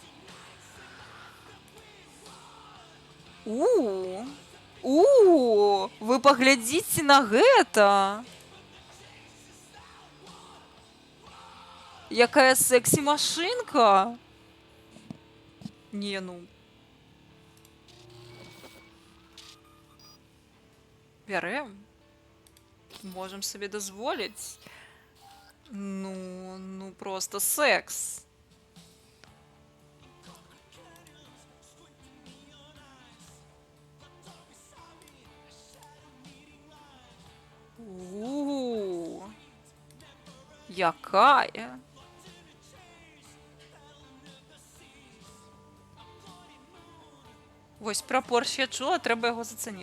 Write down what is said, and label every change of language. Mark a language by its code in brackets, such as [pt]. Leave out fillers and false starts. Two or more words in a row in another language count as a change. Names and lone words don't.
[be] Вы паглядзіце на гэта! Якая секси-машинка! Не, ну. Бярэм. [uk] Можем собі дозволить. Ну просто секс. У-у-у. [be] Якая? Вось пра Порш я чула, трэба яго зацаніць.